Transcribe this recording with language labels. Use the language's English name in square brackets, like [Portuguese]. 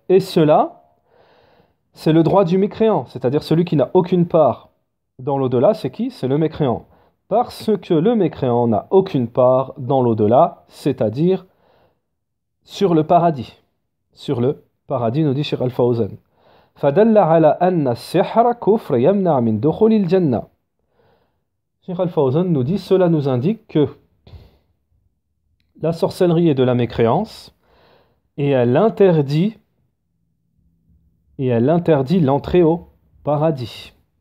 [French] Et cela, c'est le droit du mécréant, c'est-à-dire celui qui n'a aucune part dans l'au-delà, c'est qui? C'est le mécréant. Parce que le mécréant n'a aucune part dans l'au-delà, c'est-à-dire sur le paradis. Sur le paradis, nous dit Cheikh Al-Fawzan. [Arabic] فدل على أن السحر كفر يمنع من دخول الجنة. [French] Cheikh Al-Fawzan nous dit, cela nous indique que la sorcellerie est de la mécréance et elle interdit l'entrée au paradis.